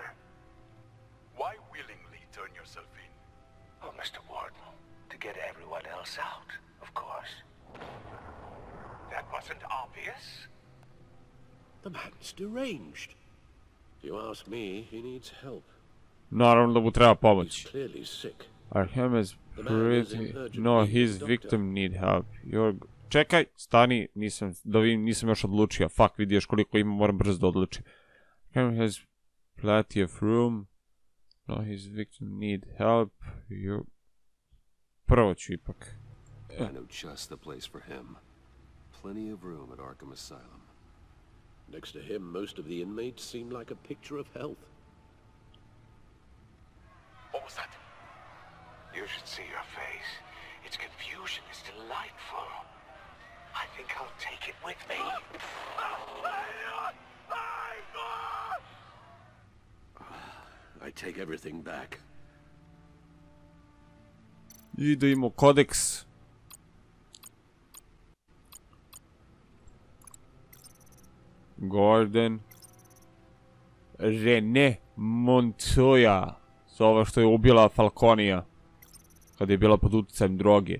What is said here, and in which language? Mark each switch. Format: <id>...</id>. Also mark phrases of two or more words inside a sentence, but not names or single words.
<en>Why willingly turn yourself in? Oh, Mr. Warden, to get everyone else out, of course. That wasn't obvious? The man's deranged. If you ask me, he needs help.</en> <sr>Naravno da mu treba</sr> <en>He's</en> <sr>pomoć.</sr> <en>clearly sick. Arhem is The man is in pretty... urgent No, need of a his doctor. victim need help.</en> <sr>Čekaj, stani, nisam još odlučio. Fuck, vidi još koliko ima, moram brzo da odlučim.</sr> <en>Arhem has plenty of room. No, his victim need help.</en> <sr>Prvo ću ipak.</sr> <en>I know just the place for him. Plenty of room at Arkham Asylum. Next to him, most of the inmates seem like a picture of health. What was that? You should see your face. Its confusion is delightful. I think I'll take it with me. I take everything back.</en> <sr>I da imamo kodeks. Gordon. René Montoya. Ova što je ubila Falconija. Kada je bila pod utjecajem droge.</sr>